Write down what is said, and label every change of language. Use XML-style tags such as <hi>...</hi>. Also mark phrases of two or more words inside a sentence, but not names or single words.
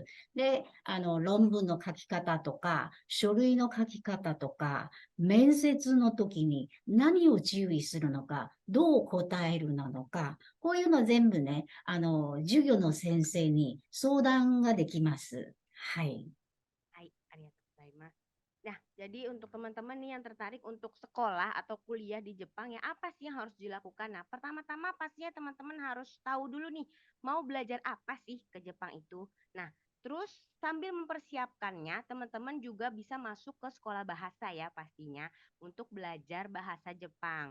<ja>で、論文の書き方とか、書類の書き方とか、面接の時に何を注意するのか、どう答えるのか、こういうの全部ね、授業の先生に相談ができます。はい。はい、ありがとうございます.</ja> <id>Nah, jadi untuk teman-teman nih yang tertarik untuk sekolah atau kuliah di Jepang, ya apa sih yang harus dilakukan? Nah, pertama-tama pastinya teman-teman harus tahu dulu nih, mau belajar apa sih ke Jepang itu. Nah, terus sambil mempersiapkannya, teman-teman juga bisa masuk ke sekolah bahasa ya pastinya untuk belajar bahasa Jepang.</id>